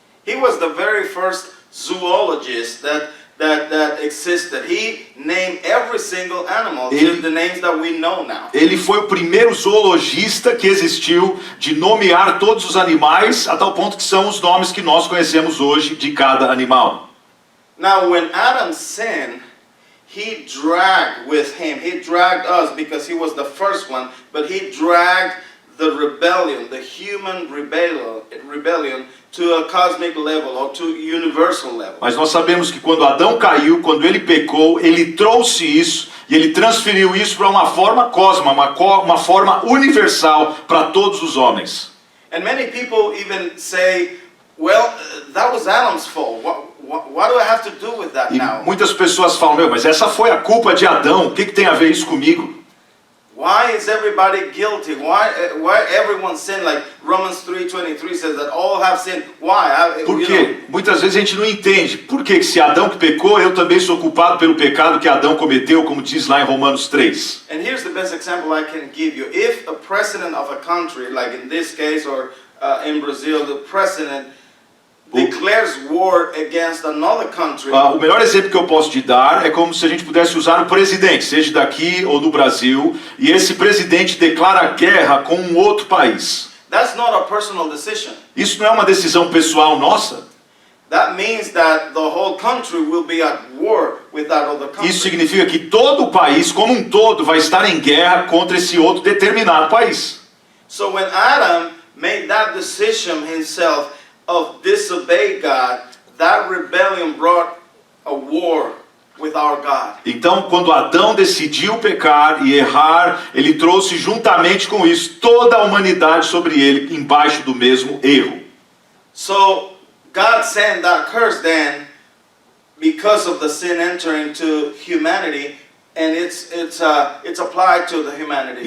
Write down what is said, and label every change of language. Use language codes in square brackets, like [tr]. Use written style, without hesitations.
[en] He was the very first zoologist that existed. He named every single animal to the names that we know now. [pt] Ele foi o primeiro zoologista que existiu de nomear todos os animais, a tal ponto que são os nomes que nós conhecemos hoje de cada animal. [en] Now, when Adam sinned, he dragged with him. He dragged us because he was the first one, but he dragged the rebellion, the human rebellion, to a cosmic level or to universal level. [pt] Mas nós sabemos que quando Adão caiu, quando ele pecou, ele trouxe isso e ele transferiu isso para uma forma cósmica, uma forma universal para todos os homens. [en] And many people even say, well, that was Adam's fault. What do I have to do with that [pt] E [en] now? [pt] muitas pessoas falam, mas essa foi a culpa de Adão, o que tem a ver isso comigo? [en] Why is everybody guilty? Why everyone sinned? Like Romans 3:23 says that all have sinned. Why? [pt] Por quê? Muitas vezes a gente não entende. Por que se Adão que pecou, eu também sou culpado pelo pecado que Adão cometeu, como diz lá em Romanos 3. [en] And here's the best example I can give you. If a president of a country, like in this case, or in Brazil, the president declares war against another country. [pt] O melhor exemplo que eu posso te dar é como se a gente pudesse usar um presidente, seja daqui ou do Brasil, e esse presidente declara guerra com um outro país. [en] That's not a personal decision. [pt] Isso não é uma decisão pessoal nossa. [en] That means that the whole country will be at war with that other country. [pt] Isso significa que todo o país, como um todo, vai estar em guerra contra esse outro determinado país. [en] So when Adam made that decision himself of disobey God, that rebellion brought a war with our God. [pt] Então, quando Adão decidiu pecar e errar, ele trouxe juntamente com isso toda a humanidade sobre ele, embaixo do mesmo erro. [en] So God sent that curse then because of the sin entering to humanity, and it's applied to the humanity.